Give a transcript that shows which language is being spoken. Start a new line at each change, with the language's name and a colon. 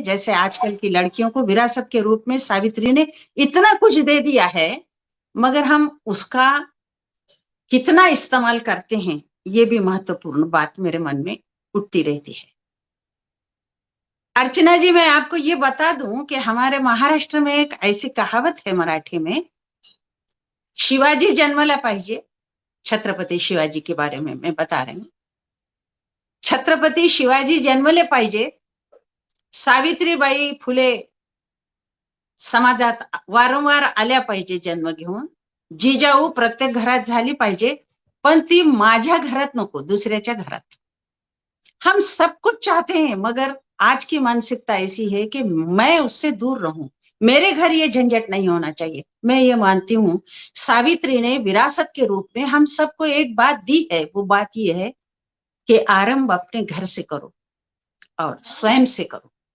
Hindi: जैसे आजकल की लड़कियों को विरासत के रूप में सावित्री ने इतना कुछ दे दिया है, मगर हम उसका कितना इस्तेमाल करते हैं ये भी महत्वपूर्ण बात मेरे मन में उठती रहती है। अर्चना जी, मैं आपको ये बता दूं कि हमारे महाराष्ट्र में एक ऐसी कहावत है मराठी में,
Marathi: शिवाजी जन्मला पाहिजे।
Hindi: छत्रपती शिवाजी के बारे में मैं बता रही हूं।
Marathi: छत्रपती शिवाजी जन्मले पाहिजे, सावित्रीबाई फुले समाजात वारंवार आल्या पाहिजे जन्म घेऊन, जिजाऊ प्रत्येक घरात झाली पाहिजे, पण ती माझ्या घरात नको, दुसऱ्याच्या घरात।
Hindi: हम सब कुछ चाहते हैं मगर आज की मानसिकता ऐसी है कि मैं उससे दूर रहूं, मेरे घर ये झंझट नहीं होना चाहिए। मैं ये मानती हूं सावित्री ने विरासत के रूप में हम सबको एक बात दी है, वो बात ये है कि आरंभ अपने घर से करो और स्वयं से करो।